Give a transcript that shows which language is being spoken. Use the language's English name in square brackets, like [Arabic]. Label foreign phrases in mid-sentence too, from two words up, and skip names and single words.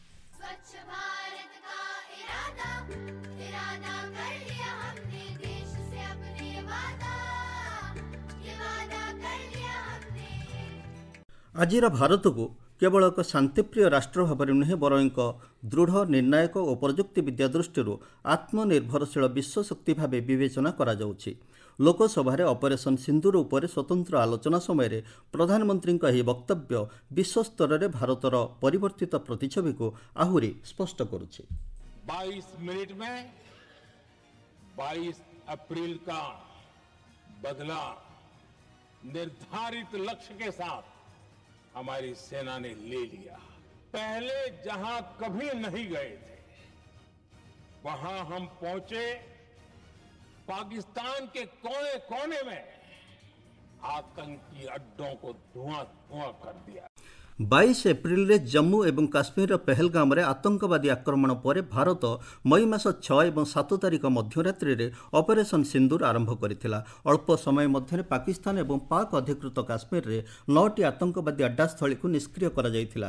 [Odia] ଆଜିର ଭାରତକୁ କେବଳ ଏକ ଶାନ୍ତିପ୍ରିୟ ରାଷ୍ଟ୍ର ଭାବରେ ନୁହେଁ ବରଂ ଏକ ଦୃଢ଼, ନିର୍ଣ୍ଣାୟକ ଓ ପ୍ରଯୁକ୍ତି ବିଦ୍ୟା ଦୃଷ୍ଟିରୁ ଆତ୍ମନିର୍ଭରଶୀଳ ବିଶ୍ୱଶକ୍ତି ଭାବେ ବିବେଚନା କରାଯାଉଛି। ଲୋକସଭାରେ ଅପରେସନ ସିନ୍ଦୁର ଉପରେ ସ୍ୱତନ୍ତ୍ର ଆଲୋଚନା ସମୟରେ ପ୍ରଧାନମନ୍ତ୍ରୀଙ୍କ ଏହି ବକ୍ତବ୍ୟ ବିଶ୍ୱସ୍ତରରେ ଭାରତର ପରିବର୍ତ୍ତିତ ପ୍ରତିଛବିକୁ ଆହୁରି ସ୍ପଷ୍ଟ କରୁଛି। [Hindi] 22 मिनट में 22 अप्रैल का बदला निर्धारित लक्ष्य के साथ हमारी सेना ने ले लिया। पहले जहां कभी नहीं गए थे वहां हम पहुंचे। पाकिस्तान के कोने कोने में आतंकी अड्डों को धुआं कर दिया। [Odia] 22 ଏପ୍ରିଲରେ ଜମ୍ମୁ ଏବଂ କାଶ୍ମୀରର ପେହେଲଗାମରେ ଆତଙ୍କବାଦୀ ଆକ୍ରମଣ ପରେ ଭାରତ ମଇ ମାସ 6 ଏବଂ 7 ତାରିଖ ମଧ୍ୟରାତ୍ରିରେ ଅପରେସନ ସିନ୍ଦୁର ଆରମ୍ଭ କରିଥିଲା। ଅଳ୍ପ ସମୟ ମଧ୍ୟରେ ପାକିସ୍ତାନ ଏବଂ ପାକ୍ ଅଧିକୃତ କାଶ୍ମୀରରେ 9ଟି ଆତଙ୍କବାଦୀ ଆଡ୍ଡାସ୍ଥଳୀକୁ ନିଷ୍କ୍ରିୟ କରାଯାଇଥିଲା।